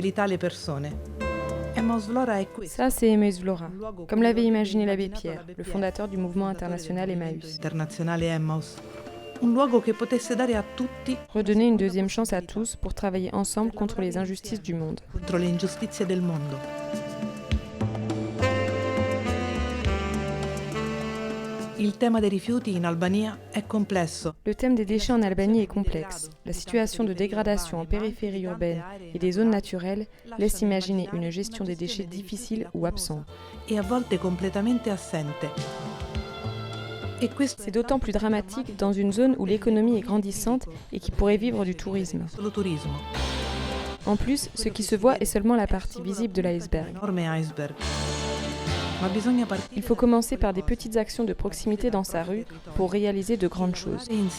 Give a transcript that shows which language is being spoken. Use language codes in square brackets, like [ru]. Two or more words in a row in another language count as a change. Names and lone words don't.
[fr] Ça, c'est Emmaüs Vlora, comme l'avait imaginé l'abbé Pierre, le fondateur du mouvement international Emmaüs. Redonner une deuxième chance à tous pour travailler ensemble contre les injustices du monde. [it] Il tema dei rifiuti in Albania è complesso. [fr] Le thème des déchets en Albanie est complexe. La situation de dégradation en périphérie urbaine et des zones naturelles laisse imaginer une gestion des déchets difficile ou absente. [it] E a volte completamente assente. [fr] C'est d'autant plus dramatique dans une zone où l'économie est grandissante et qui pourrait vivre du tourisme. En plus, ce qui se voit est seulement la partie visible de l'iceberg. Il faut commencer par des petites actions de proximité dans sa rue pour réaliser de grandes choses.